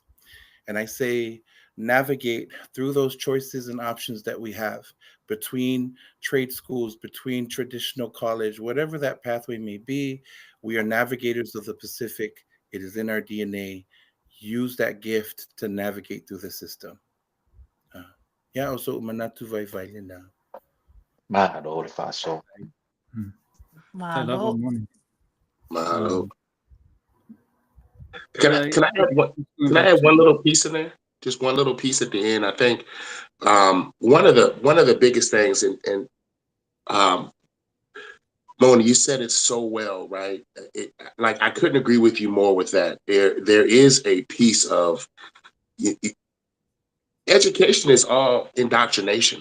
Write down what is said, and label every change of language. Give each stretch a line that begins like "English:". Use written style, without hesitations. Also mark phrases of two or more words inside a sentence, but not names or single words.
English: And I say navigate through those choices and options that we have between trade schools, between traditional college, whatever that pathway may be. We are navigators of the Pacific. It is in our DNA. Use that gift to navigate through the system. Yeah, also
Samoan: manatu vai vai na. Mahalo le faso.
English: Mahalo. Mahalo. Um, Can I add one little piece in there? Just one little piece at the end. I think one of the biggest things, and Mona, you said it so well, right? Like I couldn't agree with you more with that. There is a piece of education is all indoctrination.